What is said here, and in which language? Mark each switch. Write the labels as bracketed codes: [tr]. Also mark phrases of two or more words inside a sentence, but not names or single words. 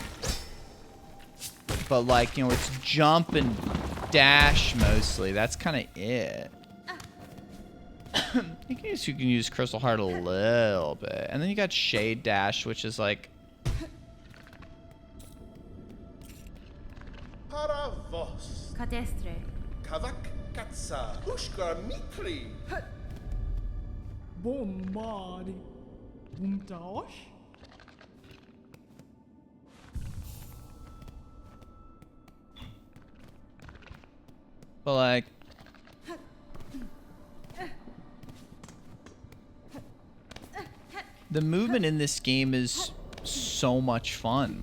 [en] But, like, you know, it's jump and dash mostly. That's kind of it. You can use Crystal Heart a little bit. And then you got Shade Dash, which is, like... Cadestre. Kavak Katsa. Ushka Mitri. Bombari. Umtaosh? But like, the movement in this game is so much fun.